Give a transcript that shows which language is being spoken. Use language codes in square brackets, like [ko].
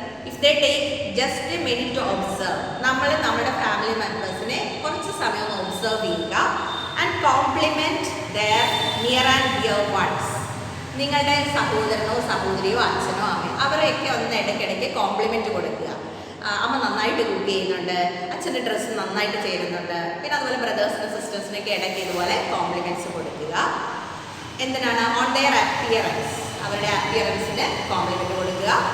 [en] If they take just a minute to observe, [ml] നമ്മുടെ family മെമ്പേഴ്സിനെ കുറച്ച് സമയം ഒന്ന് ഒബ്സർവ് ചെയ്യുക. [en] and compliment their near and dear ones. [ml] നിങ്ങളുടെ സഹോദരനോ സഹോദരിയോ അച്ഛനോ അമ്മയോ അവരെയൊക്കെ ഒന്ന് ഇടയ്ക്കിടയ്ക്ക് കോംപ്ലിമെൻറ്റ് കൊടുക്കുക. അമ്മ നന്നായിട്ട് കുക്ക് ചെയ്യുന്നുണ്ട്, അച്ഛൻ്റെ ഡ്രസ്സ് നന്നായിട്ട് ചേരുന്നുണ്ട്. പിന്നെ അതുപോലെ ബ്രദേഴ്സിനും സിസ്റ്റേഴ്സിനൊക്കെ ഇടയ്ക്ക് ഇതുപോലെ കോംപ്ലിമെൻറ്റ്സ് കൊടുക്കുക. എന്തിനാണ്? [en] on their appearance, [ml] അവരുടെ അപ്പിയറൻസിന് കോംപ്ലിമെൻറ്റ് കൊടുക്കുക.